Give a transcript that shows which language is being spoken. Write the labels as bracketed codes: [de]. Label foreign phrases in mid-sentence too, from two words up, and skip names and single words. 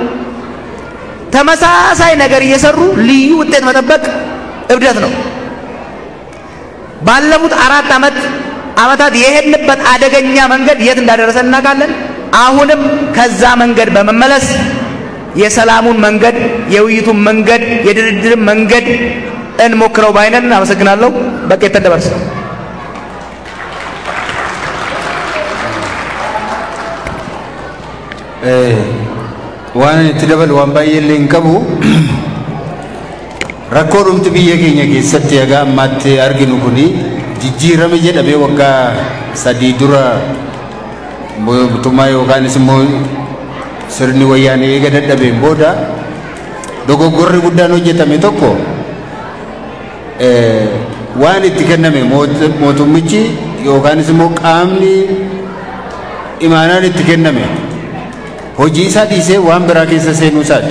[am] ተመሳሳይ ነገር እየሰሩ ልዩ ውጤት መጠበቅ እብደት ነው። ባለፉት 4 ዓመታት የሄድንበት አደገኛ መንገድ የት እንዳደረሰን እናውቃለን። አሁንም ከዛ መንገድ በመመለስ የሰላሙን መንገድ፣ የውይይቱን መንገድ፣ የድርድርን መንገድ እንሞክረው ባይነን። አመሰግናለሁ። በቃ ተደበርስ [om] waan itti dabalu waan baay'ee illee hin qabu. Rakkoo dhumti biyya keenya keessatti haga ammaatti arginu kuni jijjiirame jedhamee waggaa 3 dura mootummaa yookaanis immoo sirni wayyaanee eega dadhabeen booda dogoggorri guddaan hojjetame tokko waan itti kenname mootummichi yookaanis immoo qaamni imaanaan itti kenname hojii isaa dhiisee waan biraa keessa seenuu isaati.